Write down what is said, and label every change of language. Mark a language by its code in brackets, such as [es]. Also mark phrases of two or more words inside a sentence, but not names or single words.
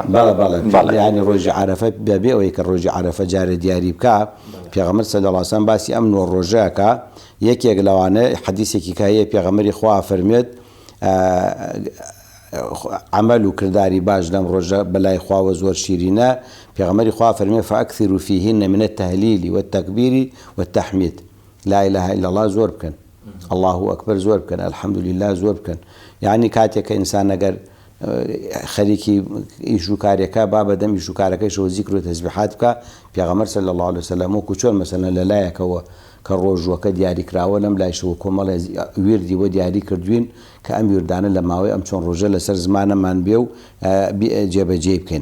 [ckb] یعنی ڕۆژی عەرەفە بەبێ ئەوەی کە ڕۆژی عەرەفە جارە دیاری بکە پێغەمبەر [ar] صلی الله عليه وسلم [ckb] باسی ئەم نۆ ڕۆژەکە یەکێک لەوانە حەدیثێکی کە هەیە پێغەمبەری خوا فەرمێت عمل و کرداری باش لەم ڕۆژە بەلای خواوە زۆر شیرینە. پێغەمبەری خوا فەرمێ [ar] فأكثروا فيهن من التهليل والتكبير والتحميد، لا إله إلا الله [ckb] زۆر بکەن، [ar] الله أكبر [ckb] زۆر بکەن، [ar] الحمد لله [ckb] زۆر بکەن. یعنی کاتێک کە ئینسان ئەگەر خەریکی ئیش و کارێکە با بەدەم ئیش و کارەکەیشەوە زیکر و تەسبیحات بکە. پێغەمبەر [ar] صلی الله عليه وسلم [ckb] وەکو چۆن مەسەلەن لە لایەکەوە کە ڕۆژوەکە دیاری کراوە لەم لایشەوە کۆمەڵی ویردی بۆ دیاری کردوین کە ئەم ویردانە لە ماوەی ئەم چۆن ڕۆژە لەسەر زمانەمان بێ و جێبەجێ بکەین.